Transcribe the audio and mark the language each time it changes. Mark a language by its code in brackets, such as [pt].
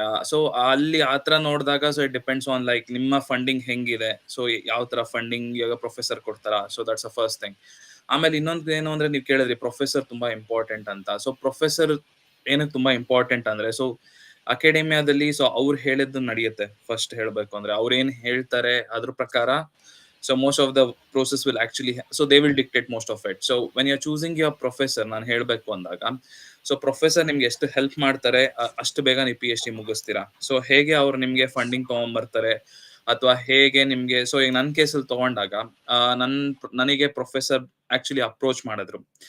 [kn] So ಅಲ್ಲಿ ಆತರ ನೋಡಿದಾಗ so [en] it depends on like [kn] ನಿಮ್ಮ ಫಂಡಿಂಗ್ ಹೆಂಗಿದೆ, ಸೊ ಯಾವ ತರ ಫಂಡಿಂಗ್ ಇವಾಗ ಪ್ರೊಫೆಸರ್ ಕೊಡ್ತಾರ. So [en] That's a first thing. [kn] ಆಮೇಲೆ ಇನ್ನೊಂದು ಏನು ಅಂದ್ರೆ ನೀವು ಕೇಳಿದ್ರಿ ಪ್ರೊಫೆಸರ್ ತುಂಬಾ ಇಂಪಾರ್ಟೆಂಟ್ ಅಂತ. ಸೊ ಪ್ರೊಫೆಸರ್ ಏನಕ್ಕೆ ತುಂಬಾ ಇಂಪಾರ್ಟೆಂಟ್ ಅಂದ್ರೆ, ಸೊ ಅಕಾಡೆಮಿಯಾದಲ್ಲಿ ಸೊ ಅವ್ರು ಹೇಳಿದ್ದು ನಡೆಯುತ್ತೆ. ಫಸ್ಟ್ ಹೇಳ್ಬೇಕು ಅಂದ್ರೆ ಅವ್ರು ಏನ್ ಹೇಳ್ತಾರೆ ಅದ್ರ ಪ್ರಕಾರ, [en] so most of the process will actually so they will dictate most of it. So when you're choosing your professor, [kn] ನಾನು ಹೇಳ್ಬೇಕು ಅಂದಾಗ, ಸೊ ಪ್ರೊಫೆಸರ್ ನಿಮ್ಗೆ ಎಷ್ಟು ಹೆಲ್ಪ್ ಮಾಡ್ತಾರೆ ಅಷ್ಟು ಬೇಗ ನೀವು PhD ಮುಗಿಸ್ತೀರಾ. ಸೊ ಹೇಗೆ ಅವ್ರು ನಿಮ್ಗೆ ಫಂಡಿಂಗ್ ತಗೊಂಡ್ಬರ್ತಾರೆ ಅಥವಾ ಹೇಗೆ ನಿಮ್ಗೆ, ಸೊ ಈಗ ನನ್ನ ಕೇಸಲ್ಲಿ ತಗೊಂಡಾಗ ನನಗೆ ಪ್ರೊಫೆಸರ್ ಆಕ್ಚುಲಿ ಅಪ್ರೋಚ್ ಮಾಡಿದ್ರು.